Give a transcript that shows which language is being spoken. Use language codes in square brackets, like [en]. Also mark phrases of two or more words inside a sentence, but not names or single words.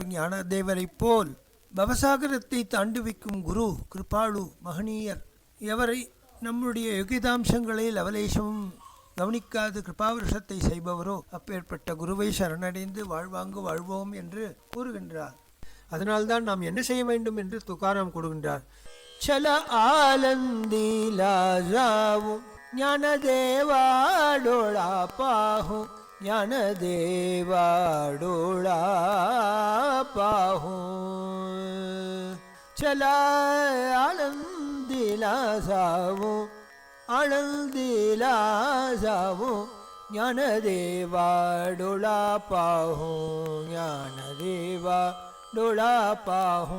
[ta] ஞானதேவரை போல் பவசாகரத்தை தாண்டி வைக்கும் குரு கிருபாளு மகனீயர் எவரை நம்முடைய யுகிதாம்சங்களை லவலேசமும் கவனிக்காது கிருபாவருஷத்தை செய்பவரோ அப்பேற்பட்ட குருவை சரணடைந்து வாழ்வோம் என்று கூறுகின்றார். அதனால்தான் நாம் என்ன செய்ய வேண்டும் என்று துகாராம் கூறுகின்றார். [mr] चल आलंदी लाजाऊ ज्ञानदेवा डोळा पाहू ज्ञानदेवा डोळा पाहू. चल आळंदीला जाऊ ज्ञानदेवा डोळा पाहू ज्ञानदेवा डोळा पाहू.